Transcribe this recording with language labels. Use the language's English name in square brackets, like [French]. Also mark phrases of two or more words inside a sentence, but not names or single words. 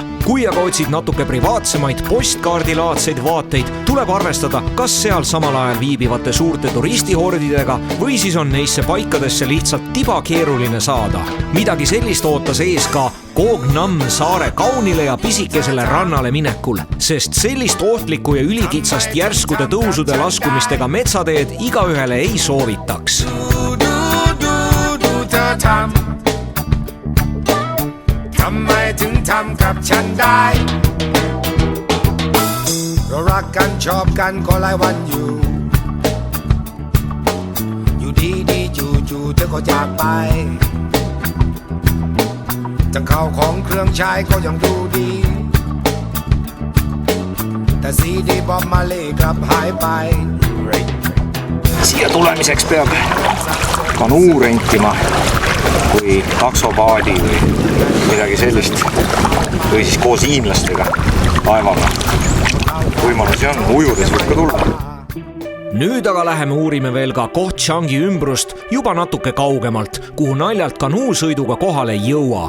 [Estonian] Kui aga otsid natuke privaatsemaid postkaardilaadseid vaateid, tuleb arvestada, kas seal samal ajal viibivate suurte turistihordidega või siis on neisse paikadesse lihtsalt tiba keeruline saada. Midagi sellist ootas ees ka Koh Nam saare kaunile ja pisikesele rannale minekul, sest sellist ohtlikku ja ülikitsast järskude tõusude laskumistega metsateed igaühele ei soovitaks. [Thai] รักกันชอบกันก็หลายวันอยู่อยู่ดีๆจู่ๆเธอก็จากไปจังข้าวของเครื่องใช้ก็ยังดูดีแต่ซีดีบอมมาเล่กลับหายไป [Estonian] Siia tulemiseks peab kanuu rentima või taksopaadi või midagi sellist või siis koos hiinlastega laevaga. Võimalusi on, ujudes võib ka tulla. Nüüd aga läheme uurime veel ka Koh Changi ümbrust juba natuke kaugemalt, kuhu naljalt kanuusõiduga kohale ei jõua.